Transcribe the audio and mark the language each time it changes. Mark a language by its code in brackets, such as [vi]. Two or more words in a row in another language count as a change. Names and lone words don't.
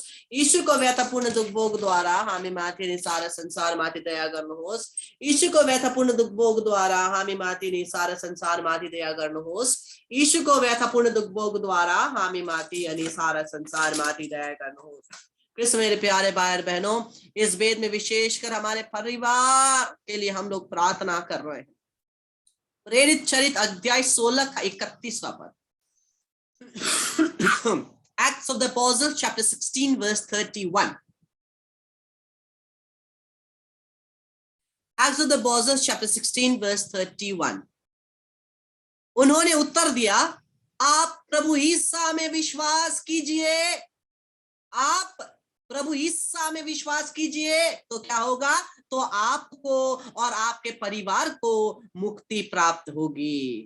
[ne] ईशु को व्यथापूर्ण दुख भोग द्वारा हामी माथि अनि सारा संसार माथि दया गर्नुहोस्। ईशु को व्यथापूर्ण दुख भोग द्वारा हामी माथि अनि सारा संसार माथि दया गर्नुहोस्। ईशु को व्यथापूर्ण दुख भोग द्वारा हामी माथि अनि सारा संसार माथि दया गर्नुहोस्। [hi] कृष्ण मेरे प्यारे भाई और बहनों, इस वेद में विशेषकर हमारे परिवार के लिए हम लोग प्रार्थना कर रहे हैं। प्रेरित चरित अध्याय 16 का 31वां पद, [en] Acts of the Apostles chapter 16 verse 31. Acts of the Apostles chapter 16 verse 31. [hi] उन्होंने उत्तर दिया, आप प्रभु ईसा में विश्वास कीजिए। आप प्रभु ईसा में विश्वास कीजिए तो क्या होगा? तो आपको और आपके परिवार को मुक्ति प्राप्त होगी।